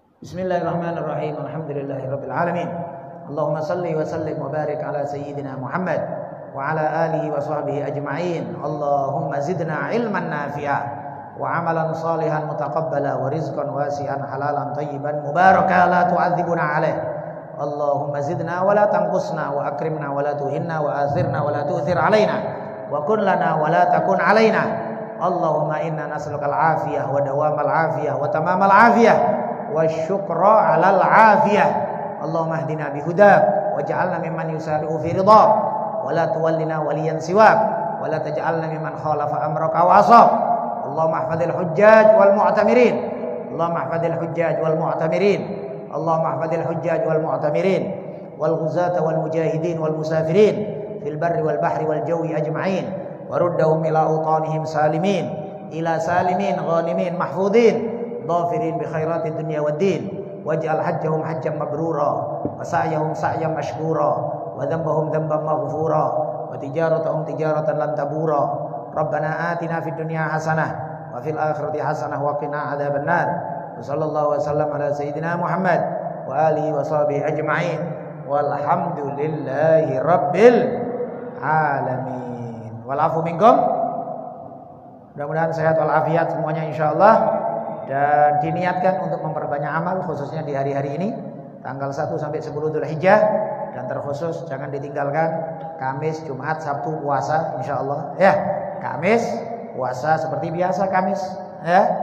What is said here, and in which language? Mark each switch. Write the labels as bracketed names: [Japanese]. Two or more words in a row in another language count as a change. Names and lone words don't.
[Arabic] بسم الله الرحمن الرحيم. الحمد لله رب العالمين. اللهم صل وسلم وبارك على سيدنا محمد وعلى آله وصحبه أجمعين. اللهم زدنا علما نافعا وعملا صالحا متقبلا ورزقا واسعا حلالا طيبا مباركا لا تعذبنا عليه. اللهم زدنا ولا تنقصنا وأكرمنا ولا تهنا وآثرنا ولا تؤثر علينا وكن لنا ولا تكن علينا. اللهم إنا نسألك العافية ودوام العافية وتمام العافية والشكر على العافية. اللهم اهدنا بهداك واجعلنا ممن يسارع في رضاك ولا تولنا وليا سواك ولا تجعلنا ممن خالف أمرك وعصى. اللهم احفظ الحجاج والمعتمرين. اللهم احفظ الحجاج والمعتمرين. اللهم احفظ الحجاج والمعتمرين والغزاة والمجاهدين والمسافرين في البر والبحر والجو أجمعين وردهم إلى أوطانهم سالمين إلى سالمين غانمين محفوظين ظافرين بخيرات الدنيا والدين. واجعل حجهم حجا مبرورا وسعيهم سعيا مشكورا وذنبهم ذنبا مغفورا وتجارتهم تجارة لن تبور. ربنا آتنا في الدنيا حسنة وفي الآخرة حسنة وقنا عذاب النار. وصلى الله وسلم على سيدنا محمد وآله وصحبه أجمعين. والحمد لله رب العالمين. والعفو منكم. [Indonesian] Mudah-mudahan sehat walafiat semuanya insyaallah. Dan diniatkan untuk memperbanyak amal khususnya di hari-hari ini tanggal 1 sampai 10 Dzulhijjah, dan terkhusus jangan ditinggalkan Kamis, Jumat, Sabtu puasa insyaallah ya. Kamis puasa seperti biasa Kamis ya.